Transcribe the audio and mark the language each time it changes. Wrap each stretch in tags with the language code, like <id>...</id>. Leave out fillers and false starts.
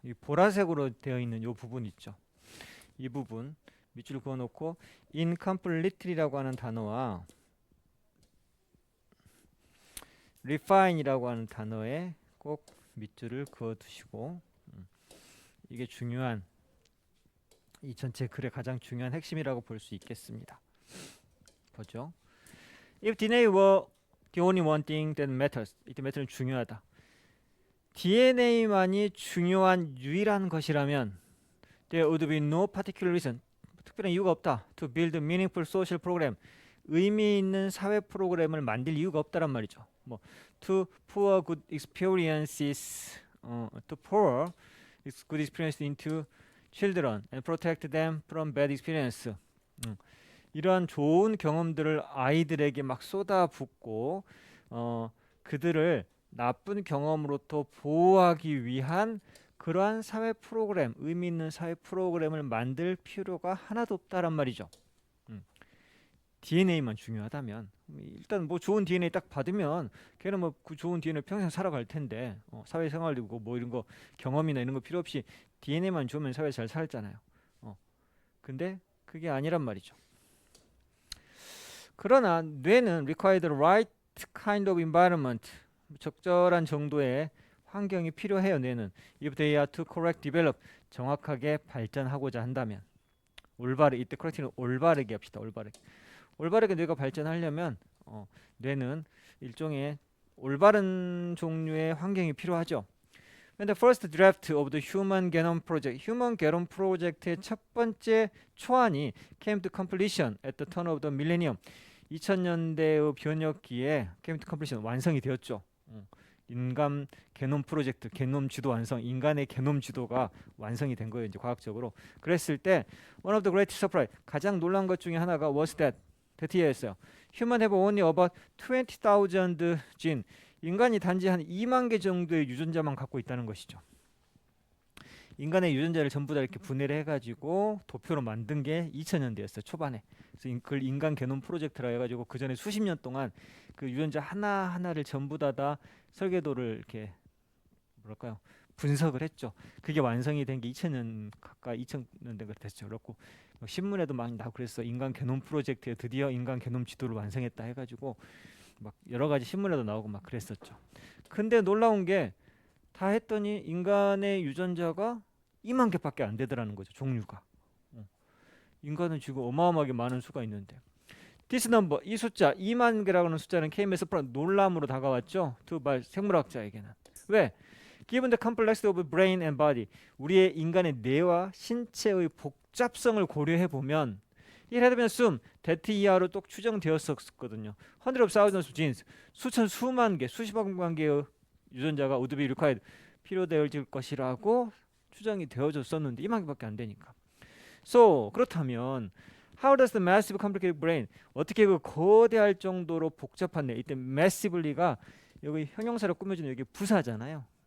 <ko>이 보라색으로 되어 있는 이 부분 있죠. 이 부분 밑줄 그어놓고 incompletely라고 하는 단어와 refine이라고 하는 단어에 꼭 밑줄을 그어두시고 이게 중요한 이 전체 글의 가장 중요한 핵심이라고 볼 수 있겠습니다. 보죠.</ko> <en>If DNA were the only one thing that matters,</en> <ko>이때 matter는 중요하다. DNA만이 중요한 유일한 것이라면</ko> <en>there would be no particular reason,</en> <ko>특별한 이유가 없다.</ko> <en>To build a meaningful social program,</en> <ko>의미 있는 사회 프로그램을 만들 이유가 없다란 말이죠.</ko> <en>뭐 to pour good experiences, to pour good experience into children and protect them from bad experience.</en> <ko>이러한 좋은 경험들을 아이들에게 막 쏟아붓고 그들을 나쁜 경험으로부터 보호하기 위한 그러한 사회 프로그램, 의미 있는 사회 프로그램을 만들 필요가 하나도 없다란 말이죠. DNA만 중요하다면 일단 뭐 좋은 DNA 딱 받으면 걔는 뭐 그 좋은 DNA 평생 살아갈 텐데 사회생활이고 뭐 이런 거 경험이나 이런 거 필요 없이 DNA만 주면 사회 잘 살잖아요. 근데 그게 아니란 말이죠. 그러나 뇌는</ko> <en>require the right kind of environment,</en> <ko>적절한 정도의 환경이 필요해요. 뇌는</ko> <en>if they are to correct develop</en> <ko>정확하게 발전하고자 한다면 올바르 이때 correct는 올바르게 합시다. 올바르게 뇌가 발전하려면 뇌는 일종의 올바른 종류의 환경이 필요하죠.</ko> <en>When the first draft of the Human Genome Project,</en> <ko>Human Genome Project의 첫 번째 초안이</ko> <en>came to completion at the turn of the millennium,</en> <ko>2000년대의 변혁기에</ko> <en>came to completion</en> <ko>완성이 되었죠. 인간 게놈 프로젝트, 게놈 지도 완성, 인간의 게놈 지도가 완성이 된 거예요. 이제 과학적으로. 그랬을 때</ko> <en>one of the great surprise,</en> <ko>가장 놀란 것 중에 하나가 was that 이었어요.</ko> <en>Human have only about 20,000 gene.</en> <ko>인간이 단지 한 2만 개 정도의 유전자만 갖고 있다는 것이죠. 인간의 유전자를 전부 다 이렇게 분해를 해가지고 도표로 만든 게 2000년대였어요. 초반에. 그래서 그걸 인간 게놈 프로젝트라 해가지고 그 전에 수십 년 동안 그 유전자 하나하나를 전부 다 설계도를 이렇게 뭐랄까요 분석을 했죠. 그게 완성이 된 게 2000년 가까이 2000년대가 됐죠. 그렇고 신문에도 많이 나오고 그랬어. 인간 게놈 프로젝트에 드디어 인간 게놈 지도를 완성했다 해가지고 막 여러 가지 신문에도 나오고 막 그랬었죠. 근데 놀라운 게 다 했더니 인간의 유전자가 2만 개밖에 안 되더라는 거죠. 종류가. 인간은 지금 어마어마하게 많은 수가 있는데</ko> <en>this number,</en> <ko>이 숫자 2만 개라고 하는 숫자는 KMS 놀람으로 다가왔죠. 생물학자에게는. 왜?</ko> <en>Given the complexity of brain and body,</en> <ko>우리의 인간의 뇌와 신체의 복잡성을 고려해 보면</ko> <en>it had been assumed that</en> <ko>이하로 또 추정되었었거든요.</ko> <en>Hundreds of thousands of genes,</en> <ko>수만 개, 수십만 개의 유전자가</ko> <en>would be required,</en> <ko>필요되어질 것이라고 추정이 되어졌었는데 2만 개밖에 안 되니까. So, 그렇다면</ko> <en>how does the massive complicated brain,</en> <ko>어떻게 그 거대할 정도로 복잡한 뇌, 이때 massively가 여기 형용사로 꾸며주는 여기 부사잖아요.</ko>